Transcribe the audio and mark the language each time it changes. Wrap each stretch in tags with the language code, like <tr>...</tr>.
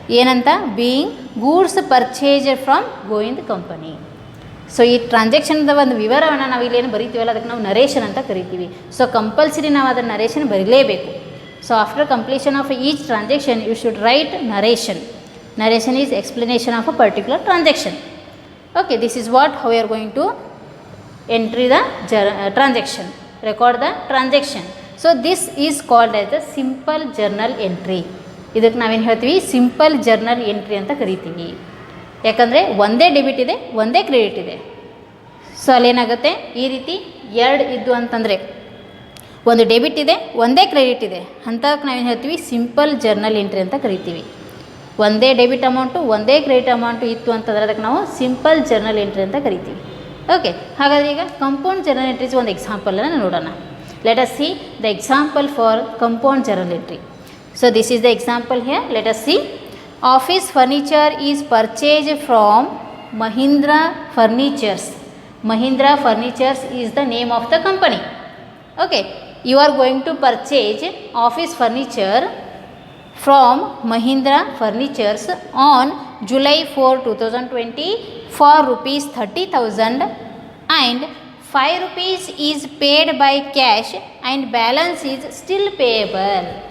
<kn>ಏನಂತ,</kn> <en>Being goods purchase from Govind company.</en> <kn>So ಈ ಟ್ರಾನ್ಸಾಕ್ಷನ್ದ ಒಂದು ವಿವರವನ್ನು ನಾವು ಇಲ್ಲೇನು ಬರೀತೀವಲ್ಲ ಅದಕ್ಕೆ ನಾವು ನರೇಷನ್ ಅಂತ ಕರಿತೀವಿ. ಸೊ ಕಂಪಲ್ಸರಿ ನಾವು ಅದರ narration ಬರೀಲೇಬೇಕು.</kn> <en>So after completion of each transaction you should write narration. Narration is explanation of a particular transaction. Okay, this is what how we are going to entry the transaction, record the transaction. So this is called as the simple journal entry.</en> <kn>ಇದಕ್ಕೆ ನಾವೇನು ಹೇಳ್ತೀವಿ, simple journal entry ಅಂತ ಕರಿತೀವಿ. ಯಾಕಂದರೆ ಒಂದೇ debit ಇದೆ, ಒಂದೇ credit ಇದೆ. ಸೊ ಅಲ್ಲೇನಾಗುತ್ತೆ, ಈ ರೀತಿ ಎರಡು ಇದ್ದು ಅಂತಂದರೆ ಒಂದು ಡೆಬಿಟ್ ಇದೆ, ಒಂದೇ ಕ್ರೆಡಿಟ್ ಇದೆ, ಅಂಥಕ್ಕೆ ನಾವೇನು ಹೇಳ್ತೀವಿ, ಸಿಂಪಲ್ ಜರ್ನಲ್ ಎಂಟ್ರಿ ಅಂತ ಕರಿತೀವಿ. ಒಂದೇ ಡೆಬಿಟ್ ಅಮೌಂಟು ಒಂದೇ ಕ್ರೆಡಿಟ್ ಅಮೌಂಟು ಇತ್ತು ಅಂತಂದರೆ ಅದಕ್ಕೆ ನಾವು ಸಿಂಪಲ್ ಜರ್ನಲ್ ಎಂಟ್ರಿ ಅಂತ ಕರಿತೀವಿ. ಓಕೆ, ಹಾಗಾದರೆ ಈಗ ಕಂಪೌಂಡ್ ಜರ್ನಲ್ ಎಂಟ್ರೀಸ್ ಒಂದು ಎಕ್ಸಾಂಪಲನ್ನು ನೋಡೋಣ.</kn> <en>Let us see the example for compound journal entry. So this is the example here. Let us see, office furniture is purchased from Mahindra Furnitures. Mahindra Furnitures is the name of the company. Okay, you are going to purchase office furniture from Mahindra Furnitures on July 4, 2020 for rupees 30,000 and 5 rupees is paid by cash and balance is still payable.</en>